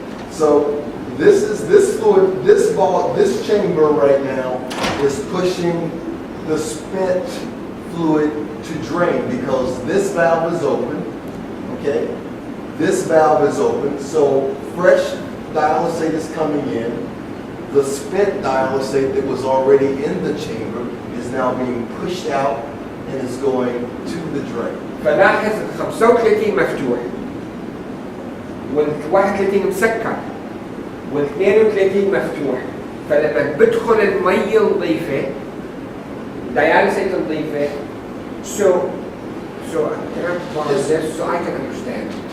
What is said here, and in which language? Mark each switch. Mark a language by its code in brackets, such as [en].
[en] So this fluid, this chamber right now is pushing the spent fluid to drain because this valve is open. Okay. This valve is open, so fresh dialysate is coming in. The spent dialysate that was already in the chamber is now being pushed out and is going to the drain. [ar] فلاحظ ال 35 مفتوح وال 31 مسكر وال 32 مفتوح. فلما بدخل المي النظيفة dialysate النظيفة [en] so can I pause this so I can understand.